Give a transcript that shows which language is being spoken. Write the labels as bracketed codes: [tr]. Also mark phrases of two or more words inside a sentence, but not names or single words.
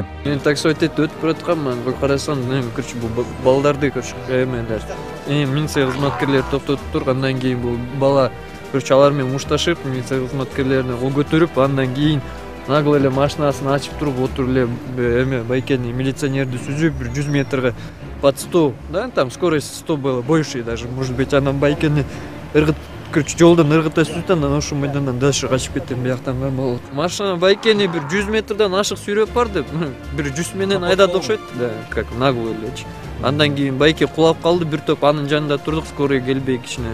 [ky] Мен такси өтүп баратканмын, карасам, көрчү бул балдарды көрчү эмелер. Милиция кызматкерлери токтотуп тургандан кийин бул бала көрчү алар менен мушташып, милиция кызматкерлерине кол көтөрүп, андан кийин нагло эле машинасын ачып туруп отуруп эле байкени милиционерди сүзүп 100 метрге [ru] под 100, [ky] да, [ru] там скорость 100 было, больше даже, может быть, [ky] анан байкени ыргыт, короче, жолдон ыргыта сүзүп, анан ошол майдандан дальше качып кетем, бияктан болот. Машина байкени 100 метрден ашык сүйрөп барды, 100 менен айдады окшойт, да, [ru] как нагло [ky] элечи. Андан кийин байке кулап калды, бир топ анын жанында турдук, скорый келбей кичине.